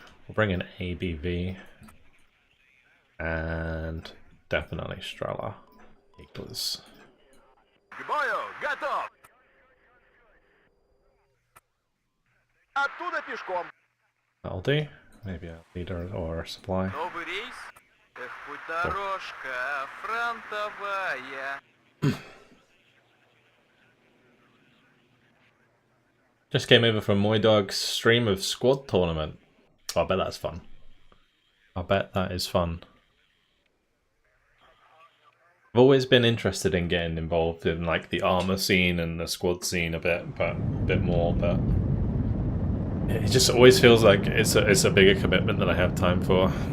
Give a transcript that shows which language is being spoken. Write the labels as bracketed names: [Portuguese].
[English] We'll bring in ABV and definitely Strela equals. [Russian] К бою, готов! Оттуда пешком. [English] That'll do. Maybe a leader or a supply. [Russian] Новый рейс? Эх, путь дорожка фронтовая. [English] Just came over from Moydog's stream of squad tournament. Oh, I bet that's fun. I bet that is fun. I've always been interested in getting involved in like the armor scene and the squad scene a bit more, but it just always feels like it's a bigger commitment than I have time for.